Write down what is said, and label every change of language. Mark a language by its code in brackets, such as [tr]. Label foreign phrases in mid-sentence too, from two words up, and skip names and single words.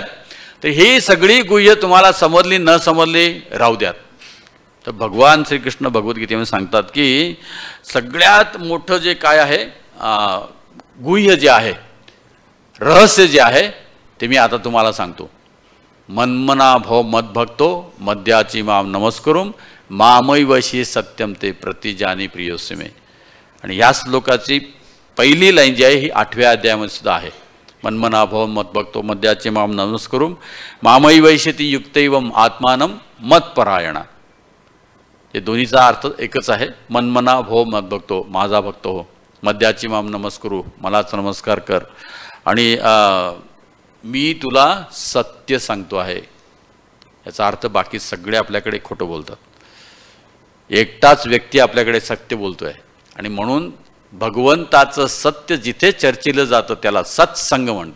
[mr] तर ही सगळी गुह्य तुम्हाला समजली न समजली राहू द्यात. तर भगवान श्रीकृष्ण भगवद्गीतेमध्ये सांगतात की सगळ्यात मोठं जे काय आहे गुह्य जे आहे, रहस्य जे आहे ते मी आता तुम्हाला सांगतो. [sa] मन्मना भव मद्भक्तो मद्याची माम नमस्करुम मामैवशी सत्यम ते प्रतिजानी प्रियोस्य मे. [mr] आणि या श्लोकाची पहिली लाईन जी आहे ही 8व्या अध्यायामध्ये सुद्धा आहे. [sa] मन्मना भव मद्भक्तो मद्याचे माम नमस्करुम मामैवैशती युक्तैवम आत्मानम मत्परायणा. [mr] हे दोन्हीचा अर्थ एकच आहे. [sa] मन्मना भव मद्भक्तो, [mr] माझा भक्त हो. [sa] मद्याची माम नमस्करू, [mr] मलाच नमस्कार कर. आणि मी तुला सत्य सांगतो आहे. याचा अर्थ बाकी सगळे आपल्याकडे खोटं बोलतात. एकटाच व्यक्ती आपल्याकडे सत्य बोलतोय. आणि म्हणून भगवंताचं सत्य जिथे चर्चिलं जातं त्याला सत्संग म्हणतात.